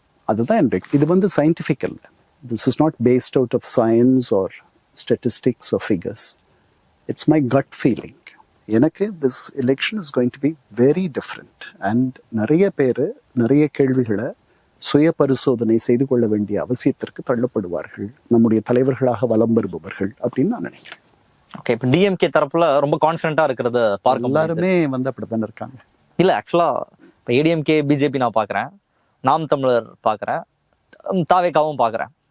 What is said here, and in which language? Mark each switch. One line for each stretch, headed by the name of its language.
Tamil: அதுதான் என்னுடைய, இது வந்து சயின்டிஃபிக் அல்ல.
English: This is not based out of science or statistics or figures. It's my gut feeling.
Tamil: எனக்கு
English: this election is going to be very different.
Tamil: And நிறைய கேள்விகளை சுய பரிசோதனை செய்து கொள்ள வேண்டிய அவசியத்திற்கு தள்ளப்படுவார்கள் நம்முடைய தலைவர்களாக வலம் வருபவர்கள் அப்படின்னு நான் நினைக்கிறேன். ஓகே, இப்போ டிஎம்கே தரப்புல ரொம்ப கான்ஃபிடென்ட்டா இருக்கிறத பார்க்க எல்லாருமே வந்து அப்படித்தானே இருக்காங்க. இல்ல, ஆக்சுவலா இப்போ ஏடிஎம்கே, பிஜேபி நான் பாக்குறேன், நாம் தமிழர் பாக்குறேன், தாவேகாவும் பாக்குறேன்.